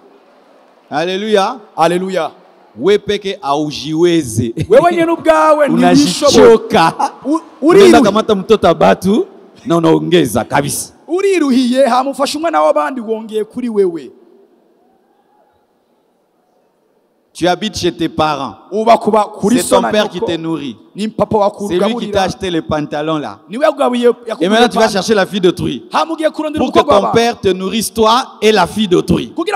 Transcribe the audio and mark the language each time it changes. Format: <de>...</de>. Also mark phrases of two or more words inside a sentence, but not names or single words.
<fr>Alléluia.</fr> <sw>Haleluya. Wewe peke aujiweze.</sw> <rn>Wewe nyene ubwawe</rn> <sw>Unajichoka. Unaenda kamata mtoto abatu na unaongeza kabisa.</sw> <rn>Uriruhiye hamufasha umwana w'abandi wongeye kuri wewe.</rn> <fr>Tu habites chez tes parents. C'est ton père qui te nourrit. C'est lui qui t'a acheté les pantalons là. Et maintenant tu vas chercher la fille d'autrui. Pour que ton père te nourrisse toi et la fille d'autrui.</fr>